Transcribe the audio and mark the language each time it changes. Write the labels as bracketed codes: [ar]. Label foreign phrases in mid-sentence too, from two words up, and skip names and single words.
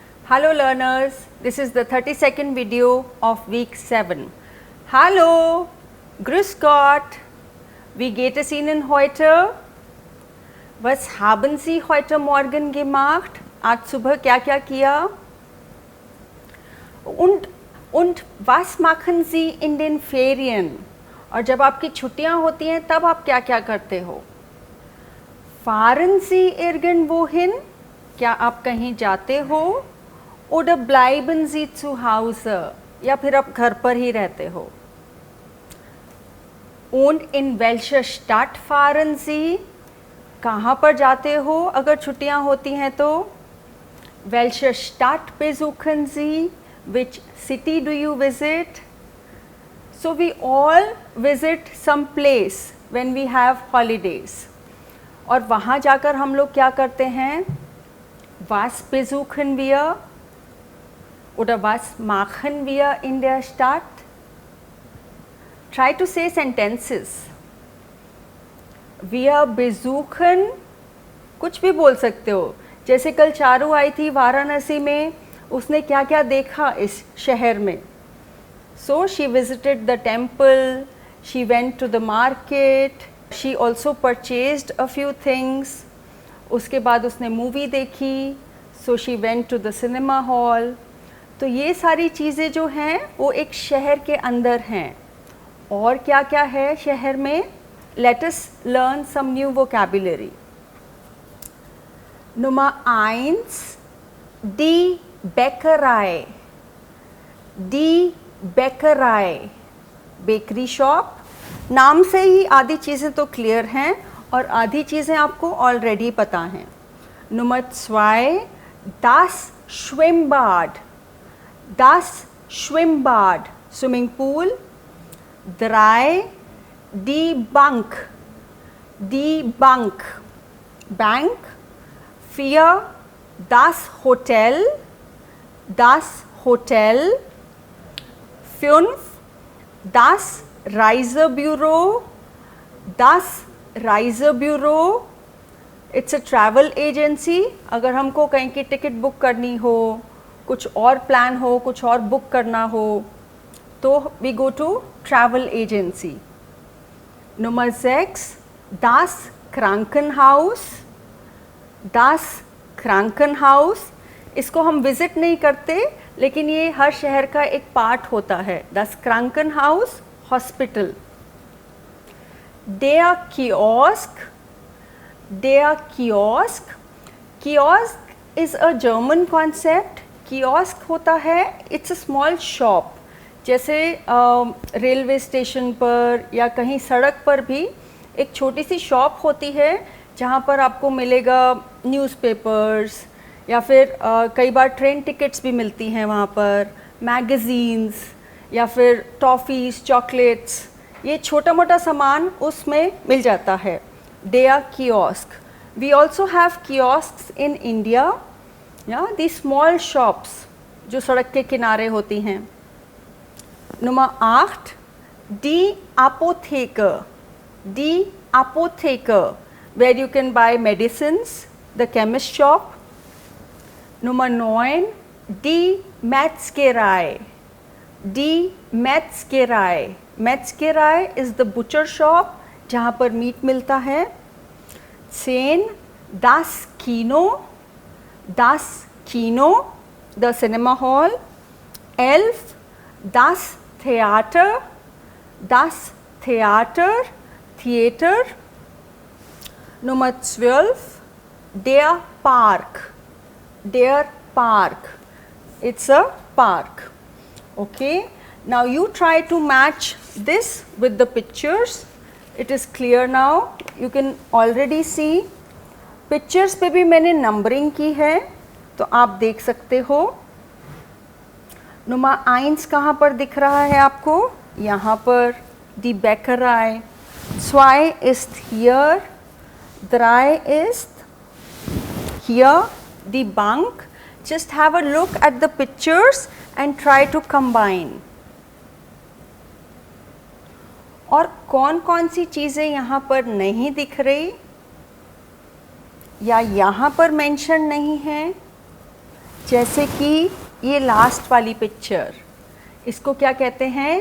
[en] Hello learners, this is the 32nd video of week 7. [de] Hallo, grüß Gott, wie geht es Ihnen heute? Was haben Sie heute Morgen gemacht? [hi] आज सुबह क्या क्या किया? [de] Und was machen Sie in den Ferien? [hi] और जब आपकी छुट्टियां होती हैं तब आप क्या क्या करते हो? [de] Fahren Sie irgendwo hin? [hi] क्या आप कहीं जाते हो? [de] Oder bleiben Sie zu Hause? [hi] या फिर आप घर पर ही रहते हो? [de] Und in welche Stadt fahren Sie? [hi] कहाँ पर जाते हो अगर छुट्टियाँ होती हैं तो? [de] Welche Stadt besuchen Sie? [en] Which city do you visit? So we all visit some place when we have holidays. [hi] और वहाँ जाकर हम लोग क्या करते हैं? [de] Was besuchen wir? Oder was machen wir in der Stadt? [en] Try to say sentences. [de] Wir besuchen, [hi] कुछ भी बोल सकते हो. जैसे कल चारू आई थी वाराणसी में, उसने क्या क्या देखा इस शहर में. [en] So she visited the temple, she went to the market, she also purchased a few things. [hi] उसके बाद उसने मूवी देखी, [en] so she went to the cinema hall. [hi] तो ये सारी चीज़ें जो हैं वो एक शहर के अंदर हैं. और क्या क्या है शहर में? [en] Let us learn some new vocabulary. [de] Nummer 1, die Bäckerei. Die Bäckerei, [en] bakery shop. [hi] नाम से ही आधी चीज़ें तो क्लियर हैं और आधी चीज़ें आपको ऑलरेडी पता हैं. [de] Nummer 2, das Schwimmbad. Das Schwimmbad, [en] swimming pool. [de] 3, die Bank. Die Bank, bank. 4, das Hotel. Das Hotel. 5, das Reisebüro. Das Reisebüro, [en] it's a travel agency. [hi] अगर हमको कहीं की टिकट बुक करनी हो, कुछ और प्लान हो, कुछ और बुक करना हो, तो [en] we go to travel agency. [de] Nummer 6, das Krankenhaus. Das Krankenhaus, [hi] इसको हम विज़िट नहीं करते लेकिन ये हर शहर का एक पार्ट होता है. [de] Das Krankenhaus, हॉस्पिटल. Der Kiosk. Der Kiosk. [en] Kiosk is a German concept. [hi] Kiosk होता है, [en] it's a small shop. [hi] जैसे रेलवे स्टेशन पर या कहीं सड़क पर भी एक छोटी सी शॉप होती है जहाँ पर आपको मिलेगा न्यूज़पेपर्स या फिर कई बार ट्रेन टिकट्स भी मिलती हैं वहाँ पर, मैगज़ीन्स या फिर टॉफ़ीज़, चॉकलेट्स, ये छोटा मोटा सामान उसमें मिल जाता है. [de] Der Kiosk. [en] We also have kiosks in India. Yeah, these small shops [hi] जो सड़क के किनारे होती हैं. [de] Nummer 8, die Apotheke. Die Apotheke, [en] where you can buy medicines, the chemist shop. [de] Nummer 9, die Metzgerei. Die Metzgerei. [en] Metzgerei is the butcher shop [hi] जहाँ पर मीट मिलता है. [de] 10, das Kino. Das Kino, [en] the cinema hall. [de] 11, das Theater. Das Theater, theater. Nummer 12, der Park. Der Park, [en] it's a park. Okay, now you try to match this with the pictures. It is clear now. You can already see pictures [hi] पे भी मैंने नंबरिंग की है तो आप देख सकते हो. Nummer 1 कहाँ पर दिख रहा है आपको? यहाँ पर. [de] Die Bäckerei. 2 ist hier. 3 ist here. Die Bank. [en] Just have a look at the pictures and try to combine. [hi] और कौन कौन सी चीज़ें यहाँ पर नहीं दिख रही या यहाँ पर मेंशन नहीं है जैसे कि ये लास्ट वाली पिक्चर, इसको क्या कहते हैं?